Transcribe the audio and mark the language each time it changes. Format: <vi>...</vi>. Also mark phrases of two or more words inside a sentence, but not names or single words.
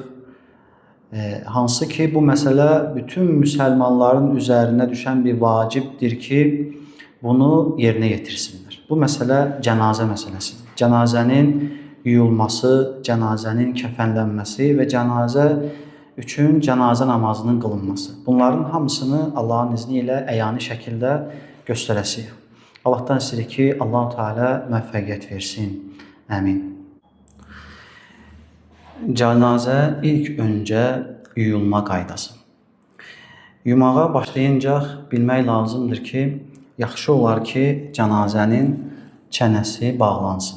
<tr>Hansı ki bu mesele bütün Müslümanların üzerine düşen bir vacibdir ki bunu yerine getirsinler. Bu mesele cenaze meselesidir. Cenazenin yuyulması, cenazenin kefenlenmesi ve cenaze üçün cenaze namazının kılınması.</tr> <az>Bunların hamısını Allah'ın izniyle əyani şəkildə göstərəsiyik. Allah'tan istəyirik ki Allah-u Teala müvəffəqiyyət versin. Amin. Cenaze ilk önce yuyulma qaydası. Yumağa başlayınca bilmək lazımdır ki, yaxşı olar ki, cənazənin çənəsi bağlansın.</az>